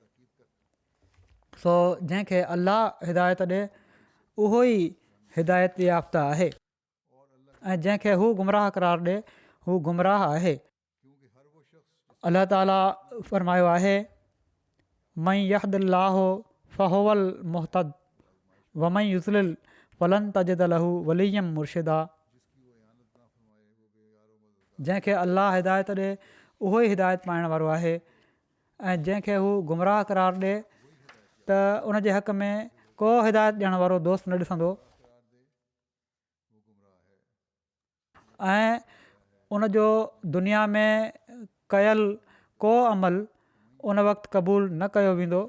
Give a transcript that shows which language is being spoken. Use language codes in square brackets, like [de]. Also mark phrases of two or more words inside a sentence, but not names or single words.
[sd] सो जंहिंखे अलाह हिदायत ॾिए उहो ई हिदायत याफ़्ता आहे ऐं जंहिंखे हू गुमराह करार ॾिए हू गुमराह आहे। अलाह ताला फ़रमायो आहे [ar] من يهد الله فهو المهتد ومن يضلل فلن تجد له وليا مرشدا. [sd] जंहिंखे अलाह हिदायत ॾिए उहो ई हिदायत पाइण वारो आहे ऐं जंहिंखे हू गुमराह करार ॾिए त उन जे हक़ में को हिदायत ॾियण वारो दोस्त न ॾिसंदो ऐं उन जो दुनिया में कयल को अमल उन वक़्तु क़बूल न कयो वेंदो।